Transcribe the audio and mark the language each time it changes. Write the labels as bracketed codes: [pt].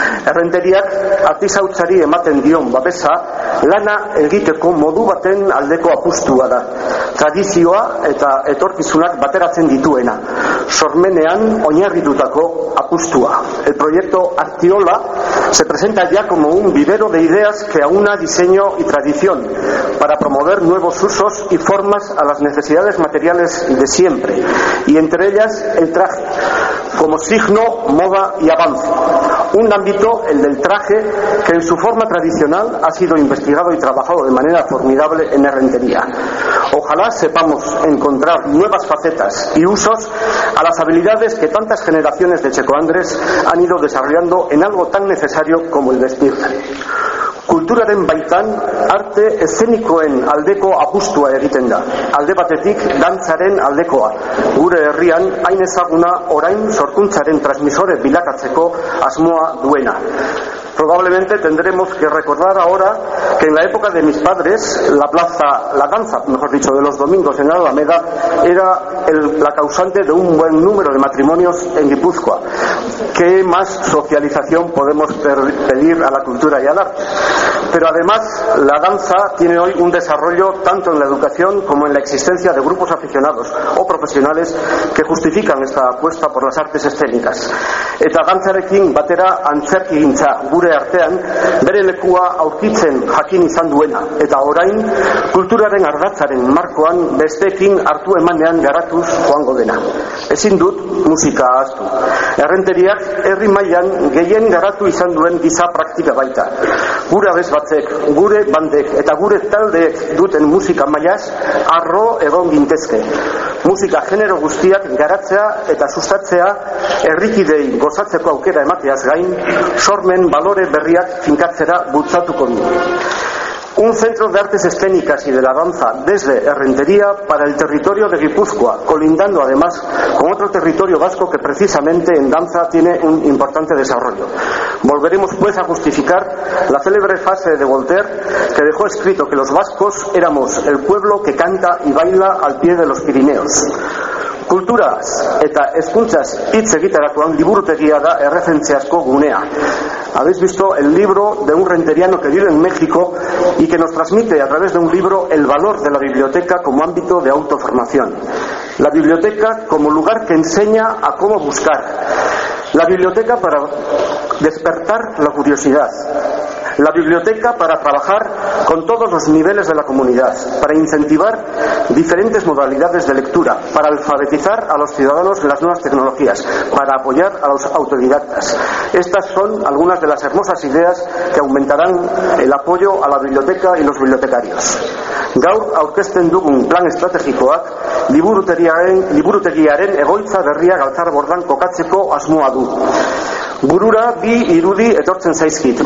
[eu] Errenteriak artisautzari ematen dion babesa lana egiteko modu baten aldeko apustua da. Tradizioa eta etorkizunak bateratzen dituena, sormenean oinarritutako apustua. [es] El proyecto Artiola se presenta ya como un vivero de ideas que aúna diseño y tradición para promover nuevos usos y formas a las necesidades materiales de siempre, y entre ellas el traje como signo, moda y avance. Un ámbito, el del traje, que en su forma tradicional ha sido investigado y trabajado de manera formidable en Herrentería. Ojalá sepamos encontrar nuevas facetas y usos a las habilidades que tantas generaciones de checoandres han ido desarrollando en algo tan necesario como el vestir. [eu] Kulturaren baitan, arte eszenikoen aldeko apustua egiten da. Alde batetik, dantzaren aldekoa. Gure herrian, hain ezaguna orain sorkuntzaren transmisore bilakatzeko asmoa duena. [es] Probablemente tendremos que recordar ahora que en la época de mis padres, la danza, de los domingos en Alameda, era la causante de un buen número de matrimonios en Gipuzkoa. ¿Qué más socialización podemos pedir a la cultura y al arte? Pero además, la danza tiene hoy un desarrollo tanto en la educación como en la existencia de grupos aficionados o profesionales que justifican esta apuesta por las artes escénicas. [eu] Eta dantzarekin batera antzerkigintza gure artean bere lekua aurkitzen jakin izan duena, eta orain kulturaren ardatzaren markoan besteekin hartu emanean garatuz joango dena. Ezin dut musika ahaztu. Errenteriak herri mailan gehien garatu izan duen giza praktika baita. Gure abez batzek, gure bandek eta gure taldeek duten musika mailaz arro egon gintezke. Musika genero guztiak garatzea eta sustatzea, herrikidei gozatzeko aukera emateaz gain, sormen balore berriak finkatzera bultzatuko du. [es] Un centro de artes escénicas y de la danza desde Herrentería para el territorio de Gipuzkoa, colindando además con otro territorio vasco que precisamente en danza tiene un importante desarrollo. Volveremos pues a justificar la célebre frase de Voltaire que dejó escrito que los vascos éramos el pueblo que canta y baila al pie de los Pirineos. [eu] Kulturaz eta hezkuntzaz hitz egiterakoan liburutegia da erreferentziazko gunea. [es] Habéis visto el libro de un renteriano que vive en México y que nos transmite a través de un libro el valor de la biblioteca como ámbito de autoformación. La biblioteca como lugar que enseña a cómo buscar. La biblioteca para despertar la curiosidad. La biblioteca para trabajar con todos los niveles de la comunidad, para incentivar diferentes modalidades de lectura, para alfabetizar a los ciudadanos de las nuevas tecnologías, para apoyar a los autodidactas. Estas son algunas de las hermosas ideas que aumentarán el apoyo a la biblioteca y los bibliotecarios. [eu] Gaur aurkezten dugun plan estrategikoak liburutegiaren egoitza berria Galtzarbordan kokatzeko asmoa du. Burura bi irudi etortzen zaizkit.